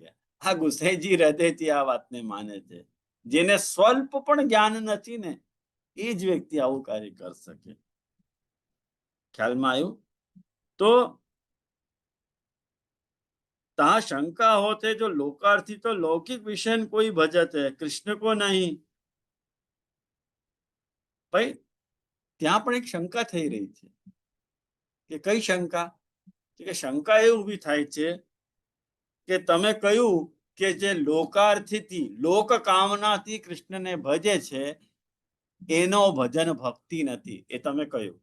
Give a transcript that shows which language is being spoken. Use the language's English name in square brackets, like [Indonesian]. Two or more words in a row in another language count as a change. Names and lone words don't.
[Gujarati] આ ગુસાઈજી હૃદયથી આ વાતને માને છે. જેને સ્વલ્પ પણ જ્ઞાન નથી ને, એ જ વ્યક્તિ આવું કાર્ય કરી શકે. ખ્યાલમાં આવ્યું? તો [Hindi] ता शंका होते जो लोकार्थी तो लौकिक विषय कोई भजत है, कृष्ण को नहीं. [Gujarati] ભાઈ ત્યાં પણ એક શંકા થઈ રહી છે. કે કઈ શંકા? કે શંકા એ ઊભી થાય છે કે તમે કહ્યું કે જે લોકાર્થીથી, લોક કામનાથી કૃષ્ણને ભજે છે એનો ભજન ભક્તિ નથી, એ તમે કહ્યું.